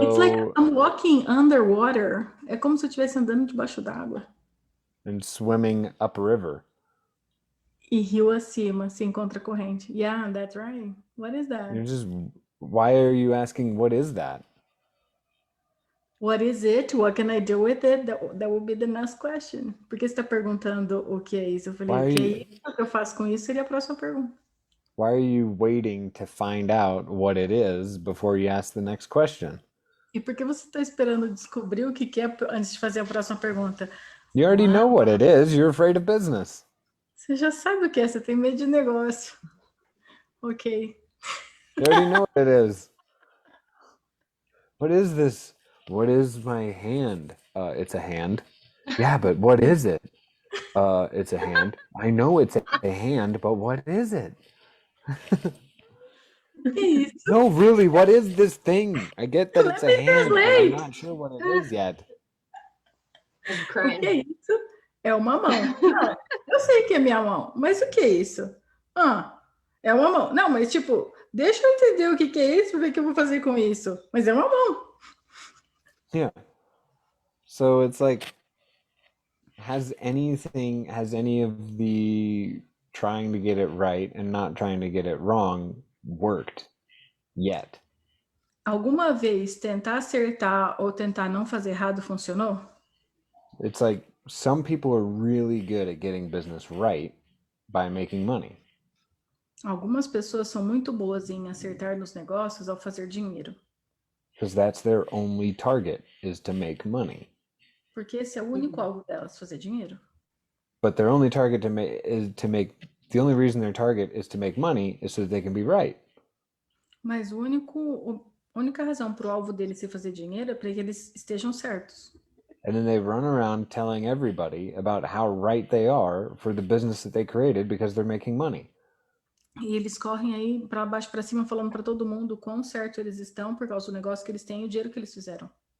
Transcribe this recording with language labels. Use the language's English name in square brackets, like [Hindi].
[English] It's like I'm walking underwater. [Portuguese] É como se eu estivesse andando debaixo d'água. [English] And swimming upriver. [Portuguese] E rio acima, se encontra corrente. [English] Yeah, that's right. What is that? Why are you asking what is that? What is it? What can I do with it? That will be the next question. [Portuguese] Por que você está perguntando o que é isso? Eu falei, o que eu faço com isso seria a próxima pergunta. [English] Why are you waiting to find out what it is before you ask the next question? [Portuguese] E por que você está esperando descobrir o que é antes de fazer a próxima pergunta? [English] You already know what it is. You're afraid of business. [Portuguese] Você já sabe o que é. Você tem medo de negócio. [English] Ok. You already know what it is. What is this? What is my hand? It's a hand. Yeah, but what is it? It's a hand. I know it's a hand, but what is it? No, really, what is this thing? I get that it's a hand, but I'm not sure what it is yet. [Portuguese] O que é isso? É uma mão. Não, eu sei que é minha mão, mas o que é isso? É uma mão. Não, mas tipo, deixa eu entender o que é isso, ver o que eu vou fazer com isso. Mas é uma mão. [English] Yeah. So it's like, has any of the trying to get it right and not trying to get it wrong worked yet? [Portuguese] Alguma vez tentar acertar ou tentar não fazer errado funcionou? [English] It's like some people are really good at getting business right by making money. [Portuguese] Algumas pessoas são muito boas em acertar nos negócios ao fazer dinheiro. [English] Because that's their only target, is to make money. [Portuguese] Porque esse é o único alvo delas, fazer dinheiro. [English] But their only target the only reason their target is to make money is so that they can be right. [Portuguese] Mas a única razão para o alvo deles ser fazer dinheiro é para que eles estejam certos. [English] And then they run around telling everybody about how right they are for the business that they created because they're making money. [Portuguese] E eles correm aí para baixo para cima falando para todo mundo o quão certo eles estão por causa do negócio que eles têm e o dinheiro que eles fizeram.